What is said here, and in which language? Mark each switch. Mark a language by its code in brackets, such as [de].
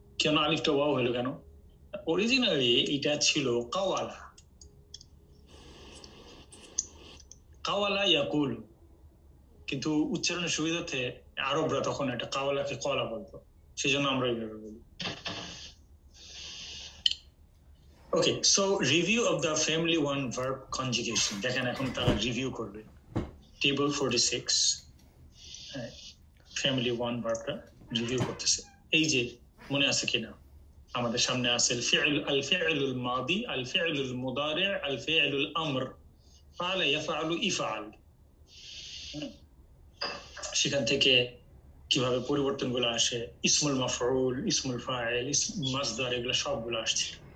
[bn] কেন আলিফটা ওয়াও হলো কেন? অরিজিনালি এটা ছিল কাওয়ালা ইয়াকুলু, কিন্তু উচ্চারণের সুবিধার্থে আরবরা তখন এটা কাওয়ালাকে কলা বলতো, সেজন্য আমরা এইভাবে বলি। [en] Okay, so review of the family 1 verb conjugation. [bn] দেখেন এখন তারা রিভিউ করবে। [en] Table 46. [bn] ফ্যামিলি 1 ভার্বটা রিভিউ করতেছে। এই যে মনে আছে কিনা আমাদের সামনে আছে আল ফি'লুল মাদি, আল ফি'লুল মুদারি', আল ফি'লুল আমর, ফাআলা ইয়াফআলু ইফআল। সেখান থেকে কিভাবে পরিবর্তনগুলো আসে, ইসমুল মাফউল, ইসমুল ফাইল, মাসদার, এগুলো সবগুলো আসছে।